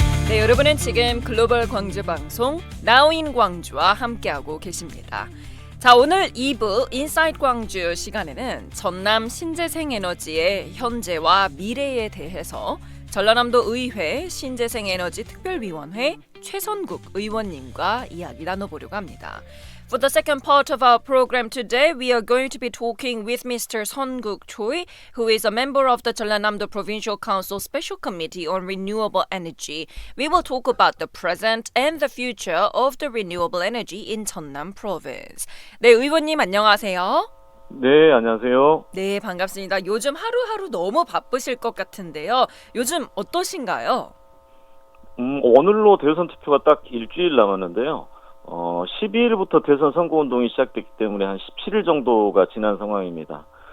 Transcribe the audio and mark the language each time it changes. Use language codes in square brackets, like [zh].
[ko] 여러분은 지금 글로벌 광주 방송 Now in 광주와 함께하고 계십니다. 자, 오늘 2부 인사이드 광주 시간에는 전남 신재생에너지의 현재와 미래에 대해서 전라남도 의회 신재생에너지 특별위원회 최선국 의원님과 이야기 나눠보려고 합니다. [en] For the second part of our program today, we are going to be talking with Mr. Seonguk Choi, who is a member of the Jeollanam-do Provincial Council Special Committee on Renewable Energy. We will talk about the present and the future of the renewable energy in Jeonnam Province. [ko] 네, 의원님 안녕하세요. 네, 안녕하세요. 네, 반갑습니다. 요즘 하루하루 너무 바쁘실 것 같은데요. 요즘 어떠신가요? 오늘로 대선 투표가 딱 일주일 남았는데요. 12일부터 대선 선거운동이 시작됐기 때문에 한 17일 정도가 지난 상황입니다.